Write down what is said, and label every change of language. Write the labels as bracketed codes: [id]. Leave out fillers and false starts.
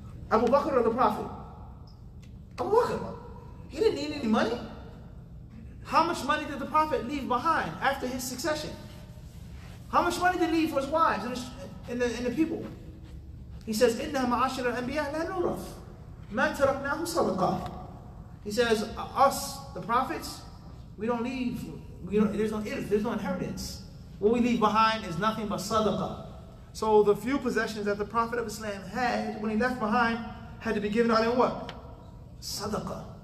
[en] Abu Bakr or the Prophet? Abu Bakr. He didn't need any money. How much money did the Prophet leave behind after his succession? How much money did he leave for his wives and the people? He says, [ar] إِنَّا مَعَاشِرَ الْأَنْبِيَاءِ لَا نُورَثْ مَا تَرَكْنَاهُ صَدَقَةً. [en] He says, us, the prophets, we don't leave, there's no irth, there's no inheritance. What we leave behind is nothing but sadaqah. So the few possessions that the Prophet of Islam had, when he left behind, had to be given out in what? Sadaqah.